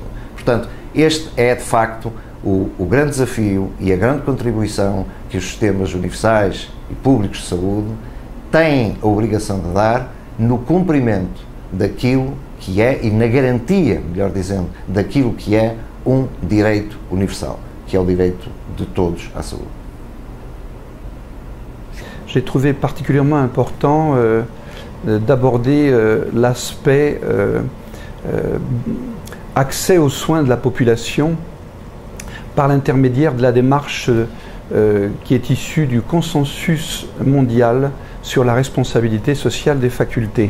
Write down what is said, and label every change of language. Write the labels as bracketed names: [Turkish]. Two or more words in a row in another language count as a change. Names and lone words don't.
[Portuguese] Portanto, este é de facto o grande desafio e a grande contribuição que os sistemas universais e públicos de saúde têm a obrigação de dar no cumprimento daquilo que é e na garantia, melhor dizendo, daquilo que é direito universal, que é o direito de todos à saúde. [French] J'ai trouvé particulièrement important d'aborder l'aspect accès aux soins de la population par l'intermédiaire de la démarche qui est issue du consensus mondial sur la responsabilité sociale des facultés.